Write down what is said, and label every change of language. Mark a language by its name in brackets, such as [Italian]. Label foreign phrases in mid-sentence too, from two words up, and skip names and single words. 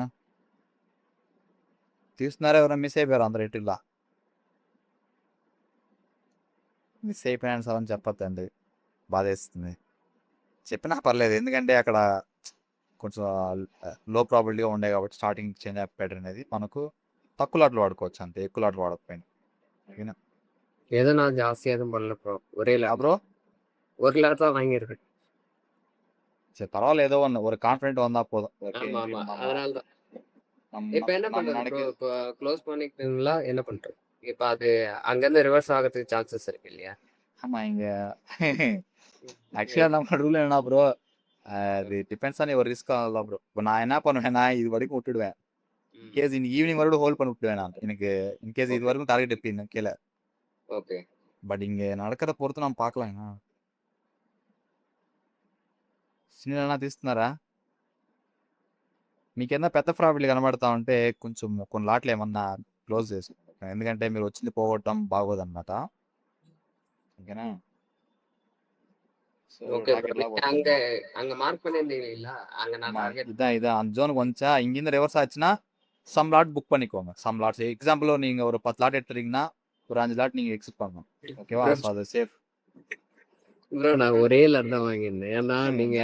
[Telugu] తీస్తున్నారా ఎవరైనా మిస్ అయిపోయారు అందరు ఇట్లా మిస్ అయిపోయాను సార్ అని చెప్పొద్దండి. బాధేస్తుంది. చెప్పినా పర్లేదు. ఎందుకంటే అక్కడ కొంచెం [English] low probabilityగా [Telugu] ఉండే కాబట్టి [English] starting change of pattern [Telugu] అనేది మనకు తక్కువ లాట్లు వాడుకోవచ్చు అంతే. ఎక్కువ లాట్లు వాడకపోయినా. [Tamil] ஓகேனா ஏதோ நான் ஜாஸ்தியாக எதுவும் பண்ணல ப்ரோ. ஒரே லேப் ப்ரோ ஒரு லேப் தான் வாங்கியிருக்கேன். சரி பரவாயில்ல ஏதோ ஒன்று ஒரு கான்ஃபிடென்ட் வந்தா போதும். ஆமா ஆமா அதனால தான். நம்ம இப்போ என்ன நம்ம பண்றது ப்ரோ? நினைக்கிறது இப்போ க்ளோஸ் பண்ணிக்கிட்டீங்களா என்ன பண்றது? இப்போ அது அங்கேருந்து ரிவர்ஸ் ஆகிறதுக்கு சான்சஸ் இருக்கு இல்லையா? ஆமா இங்க ஆக்சுவலாக நம்ம ரூல் என்ன ப்ரோ அது [English] depends on [Tamil] ஒரு ரிஸ்க் ஆகலாம் ப்ரோ. இப்போ நான் என்ன பண்ணுவேன்னா இது வரைக்கும் விட்டுடுவேன். இன்கேஸ் இன்னைக்கு ஈவினிங் வரைக்கும் ஹோல்ட் பண்ணி விட்டுவேன் நான். எனக்கு இன்கேஸ் இது வரைக்கும் டார்கெட் எப்படின்னு கீழே. [Telugu] ఓకే. బట్ ఇంక నడకద పొరుతు మనం పాకలేం. సినిమా తీస్తున్నారా? మీకేమన్నా పెద్ద ప్రాఫిట్లు కనబడతా ఉంటే కొంచెం కొన్ని లాట్లు ఏమన్నా క్లోజ్ చేసుకోండి. ఎందుకంటే మీరు వచ్చింది పోగొట్టడం బాగోదన్నమాట. ఓకేనా? సో [Tamil] ஓகே ப்ரோ. நீங்க அங்க அங்க மார்க் பண்ணியிருந்தீங்களா? அங்க நான் டார்கெட் இதான் அந்த ஜோனுக்கு வந்துச்சா இங்கிருந்து ரிவர்ஸ் ஆச்சுன்னா [English] some lot book [Tamil] பண்ணிக்கோங்க. [English] some lots example [Tamil] நீங்க ஒரு 10 லாட் எடுத்துறீங்கன்னா ஒரு 5 லாட் நீங்க எக்ஸிட் பண்ணணும். ஓகேவா? ஸோ அது சேஃப். ப்ரோ நான் ஒரே லேப் தான் வாங்கியிருந்தேன். ஏன்னா நீங்க